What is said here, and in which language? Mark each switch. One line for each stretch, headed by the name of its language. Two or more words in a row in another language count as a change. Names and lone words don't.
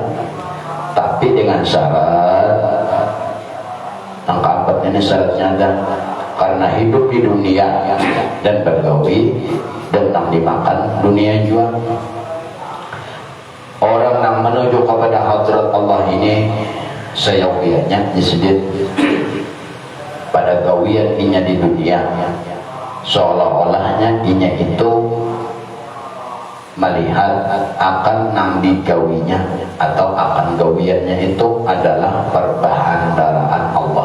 Banjar: Tapi dengan syarat yang keempat ini syaratnya ada. Karena hidup di dunia dan bergawi dan tak dimakan dunia juga. Orang yang menuju kepada hadirat Allah ini seyogianya disediat pada gawian inya di dunia, seolah-olahnya inya itu melihat akan nang digawinya atau akan gawiannya itu adalah perbahandaraan Allah.